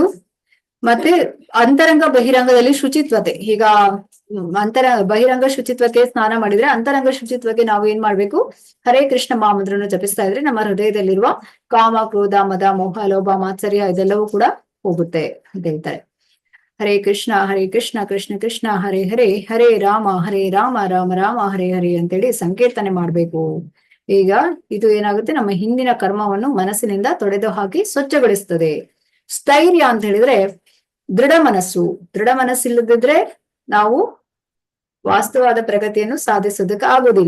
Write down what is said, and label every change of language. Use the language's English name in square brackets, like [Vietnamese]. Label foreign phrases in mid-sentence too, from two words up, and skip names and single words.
[Kannada] ಮತ್ತೆ ಅಂತರಂಗ ಬಹಿರಂಗದಲ್ಲಿ ಶುಚಿತ್ವತೆ. ಈಗ ಬಹಿರಂಗ ಶುಚಿತ್ವಕ್ಕೆ ಸ್ನಾನ ಮಾಡಿದ್ರೆ ಅಂತರಂಗ ಶುಚಿತ್ವಕ್ಕೆ ನಾವು ಏನ್ ಮಾಡ್ಬೇಕು? ಹರೇ ಕೃಷ್ಣ ಮಹಾಮಂತ್ರವನ್ನು ಜಪಿಸ್ತಾ ಇದ್ರೆ ನಮ್ಮ ಹೃದಯದಲ್ಲಿರುವ ಕಾಮ, ಕ್ರೋಧ, ಮದ, ಮೋಹ, ಲೋಭ, ಮಾತ್ಸರ್ಯ ಇದೆಲ್ಲವೂ ಕೂಡ ಹೋಗುತ್ತೆ ಅಂತ ಹೇಳ್ತಾರೆ. ಹರೇ ಕೃಷ್ಣ ಕೃಷ್ಣ ಕೃಷ್ಣ ಹರೇ ಹರೇ, ಹರೇ ರಾಮ ರಾಮ ರಾಮ ಹರೇ ಹರೇ ಅಂತೇಳಿ ಸಂಕೀರ್ತನೆ ಮಾಡ್ಬೇಕು. ಈಗ ಇದು ಏನಾಗುತ್ತೆ? ನಮ್ಮ ಹಿಂದಿನ ಕರ್ಮವನ್ನು ಮನಸ್ಸಿನಿಂದ ತೊಡೆದು ಹಾಕಿ ಸ್ವಚ್ಛಗೊಳಿಸ್ತದೆ. ಸ್ಥೈರ್ಯ ಅಂತ ಹೇಳಿದ್ರೆ ದೃಢ ಮನಸ್ಸಿಲ್ಲದಿದ್ರೆ ನಾವು ವಾಸ್ತವವಾದ ಪ್ರಗತಿಯನ್ನು ಸಾಧಿಸೋದಕ್ಕೆ ಆಗೋದಿಲ್ಲ.